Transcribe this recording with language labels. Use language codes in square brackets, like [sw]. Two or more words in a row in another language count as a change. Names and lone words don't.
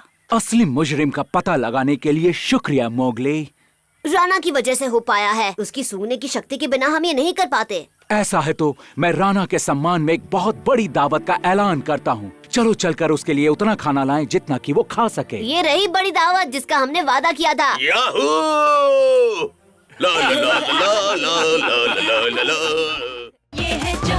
[hi] असली मुजरिम का पता लगाने के लिए शुक्रिया मोगले। राणा की वजह से हो पाया है। उसकी सूंघने की शक्ति के बिना हम ये नहीं कर पाते। ऐसा है तो मैं राणा के सम्मान में एक बहुत बड़ी दावत का ऐलान करता हूँ। चलो चलकर उसके लिए उतना खाना लाएं जितना कि वो खा सके। ये रही बड़ी दावत जिसका हमने वादा किया था। याहू! ला ला ला ला ला ला ला ला ला ला। ये है